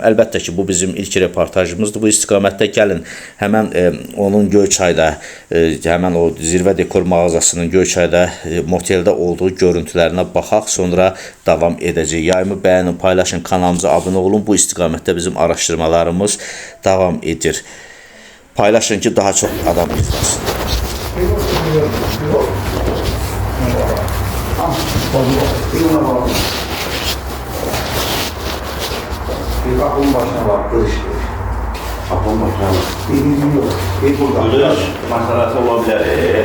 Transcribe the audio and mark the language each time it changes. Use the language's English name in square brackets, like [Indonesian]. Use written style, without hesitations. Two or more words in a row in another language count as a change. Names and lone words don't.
[Azerbaijani] Əlbəttə ki, bu bizim ilk reportajımızdır. Bu istiqamətdə gəlin həmən onun Göyçayda, həmən o Zirvə Dekor mağazasının Göyçayda moteldə olduğu görüntülərinə baxaq, sonra davam edəcək. Yayımı bəyənin, paylaşın, kanalımıza abunə olun. Bu istiqamətdə bizim araşdırmalarımız davam edir. Paylaşın ki, daha çox adam izləsin. [Turkish] Bir kapının başına bak, kırıştı. Kapının başına bak. Bir burada. Kırış meselesi olabilir.